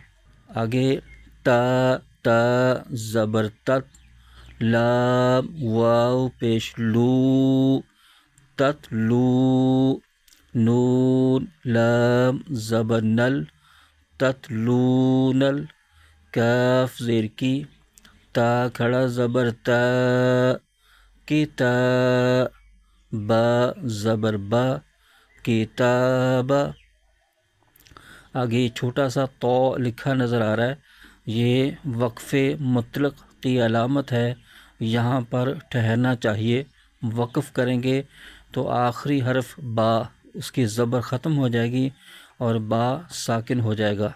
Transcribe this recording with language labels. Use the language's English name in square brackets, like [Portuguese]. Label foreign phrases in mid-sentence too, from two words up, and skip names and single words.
[Urdu] آگے تا تا زبر تت، لام واو پیش لو، تت لو، نون لام زبر نل، تت لو نل، کاف زیر کی، تا کھڑا زبر تا، کتا، با زبر با، کتابا۔ آگے چھوٹا سا تو لکھا نظر آ رہا ہے، یہ وقف مطلق کی علامت ہے، یہاں پر ٹھہرنا چاہیے۔ وقف کریں گے تو آخری حرف با، اس کی زبر ختم ہو جائے گی اور با ساکن ہو جائے گا۔